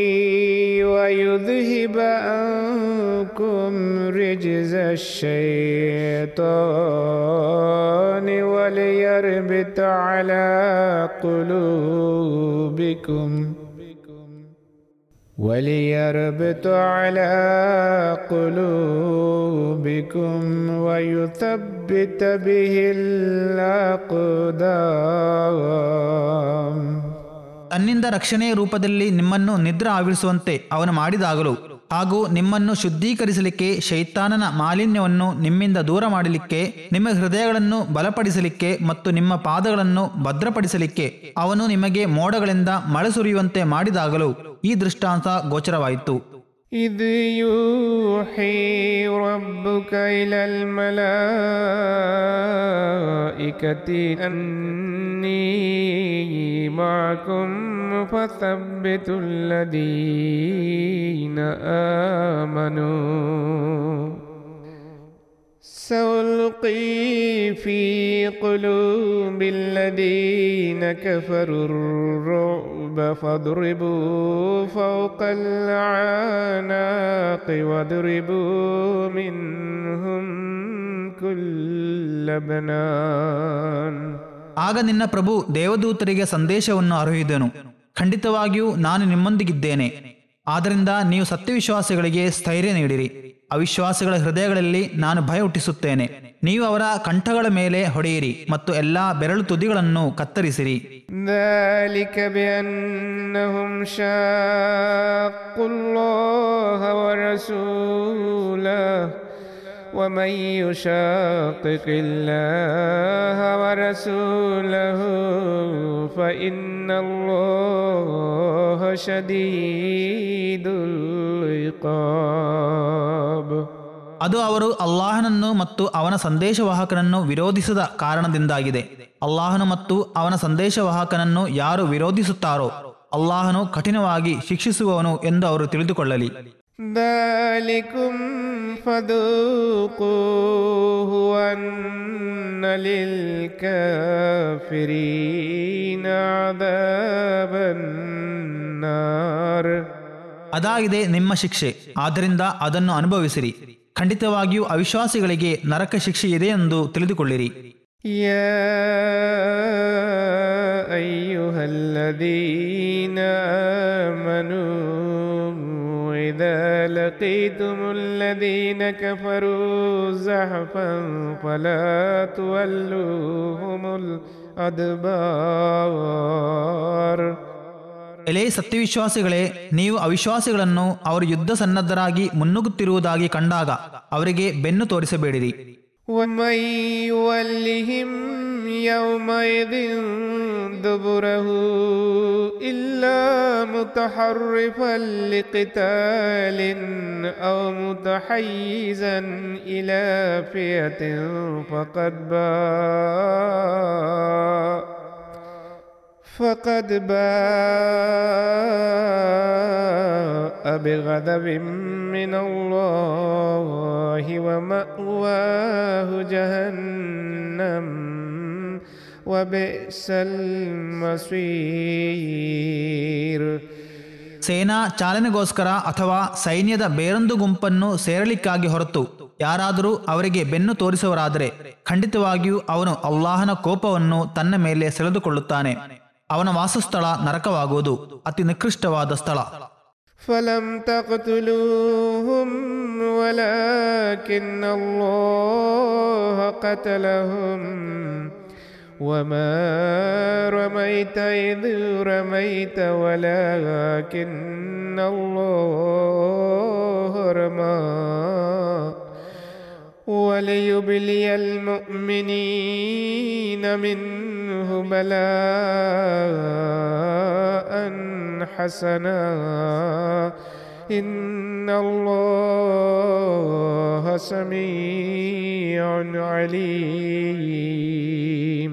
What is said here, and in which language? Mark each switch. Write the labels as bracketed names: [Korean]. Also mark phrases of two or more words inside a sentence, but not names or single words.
[Arabic] ويذهب عنكم رجز الشيطان وليربط على قلوبكم ويثبت به الأقدام. [Kannada] ತನ್ನಿಂದ ರಕ್ಷಣೆಯ ರೂಪದಲ್ಲಿ ನಿಮ್ಮನ್ನು ನಿದ್ರೆ ಆವರಿಸುವಂತೆ ಅವನು ಮಾಡಿದಾಗಲೂ ಹಾಗೂ ನಿಮ್ಮನ್ನು ಶುದ್ಧೀಕರಿಸಲಿಕ್ಕೆ ಶೈತಾನನ ಮಾಲಿನ್ಯವನ್ನು ನಿಮ್ಮಿಂದ ದೂರ ಮಾಡಲಿಕ್ಕೆ, ನಿಮ್ಮ ಹೃದಯಗಳನ್ನು ಬಲಪಡಿಸಲಿಕ್ಕೆ ಮತ್ತು ನಿಮ್ಮ ಪಾದಗಳನ್ನು ಭದ್ರಪಡಿಸಲಿಕ್ಕೆ ಅವನು ನಿಮಗೆ ಮೋಡಗಳಿಂದ ಮಳೆ ಸುರಿಯುವಂತೆ ಮಾಡಿದಾಗಲೂ ಈ ದೃಷ್ಟಾಂತ ಗೋಚರವಾಯಿತು. [Arabic] إذ يوحي ربك إلى الملائكة أني معكم فثبتوا الذين آمنوا سألقي في قلوب الذين كفروا الرعب فاضربوا فوق الأعناق واضربوا منهم كل بنان. [Kannada] ಆಗ ನಿನ್ನ ಪ್ರಭು ದೇವದೂತರಿಗೆ ಸಂದೇಶವನ್ನು ಅರುಹಿದನು, ಖಂಡಿತವಾಗಿಯೂ ನಾನು ನಿಮ್ಮೊಂದಿಗಿದ್ದೇನೆ. ಆದ್ದರಿಂದ ನೀವು ಸತ್ಯವಿಶ್ವಾಸಿಗಳಿಗೆ ಸ್ಥೈರ್ಯ ನೀಡಿರಿ. ಅವಿಶ್ವಾಸಿಗಳ ಹೃದಯಗಳಲ್ಲಿ ನಾನು ಭಯ ಹುಟ್ಟಿಸುತ್ತೇನೆ. ನೀವು ಅವರ ಕಂಠಗಳ ಮೇಲೆ ಹೊಡೆಯಿರಿ ಮತ್ತು ಎಲ್ಲಾ ಬೆರಳು ತುದಿಗಳನ್ನು ಕತ್ತರಿಸಿರಿ. [Arabic] ذلك بأنهم شاقوا الله ورسوله ومن يشاقق الله ورسوله فإن الله شديد العقاب. [Kannada] ಅದು ಅವರು ಅಲ್ಲಾಹನನ್ನು ಮತ್ತು ಅವನ ಸಂದೇಶವಾಹಕನನ್ನು ವಿರೋಧಿಸದ ಕಾರಣದಿಂದಾಗಿದೆ. ಅಲ್ಲಾಹನು ಮತ್ತು ಅವನ ಸಂದೇಶವಾಹಕನನ್ನು ಯಾರು ವಿರೋಧಿಸುತ್ತಾರೋ ಅಲ್ಲಾಹನು ಕಠಿಣವಾಗಿ ಶಿಕ್ಷಿಸುವವನು ಎಂದು ಅವರು ತಿಳಿದುಕೊಳ್ಳಲಿ. [Arabic] ذلكم فذوقوه وأن للكافرين عذاب النار. [Kannada] ಅದಾಗಿದೆ ನಿಮ್ಮ ಶಿಕ್ಷೆ, ಆದ್ದರಿಂದ ಅದನ್ನು ಅನುಭವಿಸಿರಿ. ಖಂಡಿತವಾಗಿಯೂ ಅವಿಶ್ವಾಸಿಗಳಿಗೆ ನರಕ ಶಿಕ್ಷೆ ಇದೆ ಎಂದು ತಿಳಿದುಕೊಳ್ಳಿರಿ. [Arabic] يا أيها الذين آمنوا إذا لقيتم الذين كفروا زحفا فلا تولوهم الأدبار. [Kannada] ಎಲೇ ಸತ್ಯವಿಶ್ವಾಸಿಗಳೇ, ನೀವು ಅವಿಶ್ವಾಸಿಗಳನ್ನು ಅವರು ಯುದ್ಧ ಸನ್ನದ್ಧರಾಗಿ ಮುನ್ನುಗ್ಗುತ್ತಿರುವುದಾಗಿ ಕಂಡಾಗ ಅವರಿಗೆ ಬೆನ್ನು ತೋರಿಸಬೇಡಿರಿ. [Arabic] ومن يولهم يومئذ دبره إلا متحرفا لقتال أو متحيزا إلى فئة فقد باء بغضب من الله ومأواه جهنم وبئس المصير. [Kannada] ಸೇನಾ ಚಾಲನೆಗೋಸ್ಕರ ಅಥವಾ ಸೈನ್ಯದ ಬೇರೊಂದು ಗುಂಪನ್ನು ಸೇರಲಿಕ್ಕಾಗಿ ಹೊರತು ಯಾರಾದರೂ ಅವರಿಗೆ ಬೆನ್ನು ತೋರಿಸುವರಾದರೆ ಖಂಡಿತವಾಗಿಯೂ ಅವನು ಅಲ್ಲಾಹನ ಕೋಪವನ್ನು ತನ್ನ ಮೇಲೆ ಸೆಳೆದುಕೊಳ್ಳುತ್ತಾನೆ. ಅವನ ವಾಸಸ್ಥಳ ನರಕವಾಗುವುದು, ಅತಿ ನಿಕೃಷ್ಟವಾದ ಸ್ಥಳ. [Arabic] فلم تقتلوهم ولكن الله قتلهم وما رميت إذ رميت ولكن الله رمى وليبلي المؤمنين منه بلاء حسنا إن الله سميع عليم.